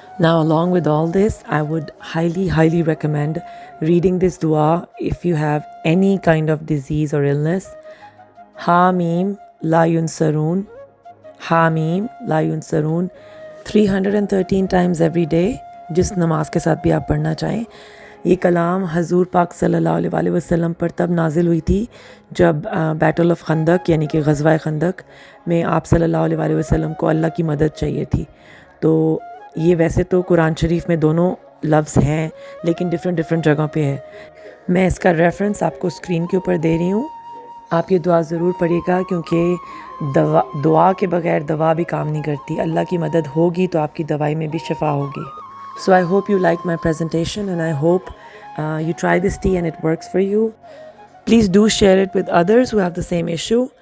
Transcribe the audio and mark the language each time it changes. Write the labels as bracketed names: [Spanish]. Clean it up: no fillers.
[English] Now, along with all this, I would highly, highly recommend reading this dua if you have any kind of disease or illness. [Arabic] Hamim la yunsarun, Hamim la yunsarun, [English] 313 times every day, [Urdu] جس نماز کے ساتھ بھی آپ پڑھنا چاہیں. یہ کلام حضور پاک صلی اللہ علیہ وسلم پر تب نازل ہوئی تھی جب بیٹل آف خندق یعنی کہ غزوہ خندق میں آپ صلی اللہ علیہ وسلم کو اللہ کی مدد چاہیے تھی. تو یہ ویسے تو قرآن شریف میں دونوں لفظ ہیں لیکن ڈفرینٹ جگہوں پہ ہے. میں اس کا ریفرنس آپ کو اسکرین کے اوپر دے رہی ہوں. آپ یہ دعا ضرور پڑھیے گا کیونکہ دعا کے بغیر دوا بھی کام نہیں کرتی. اللہ کی مدد ہوگی تو آپ کی دوائی میں بھی شفا ہوگی. [English] So I hope you like my presentation and I hope you try this tea and it works for you. Please do share it with others who have the same issue.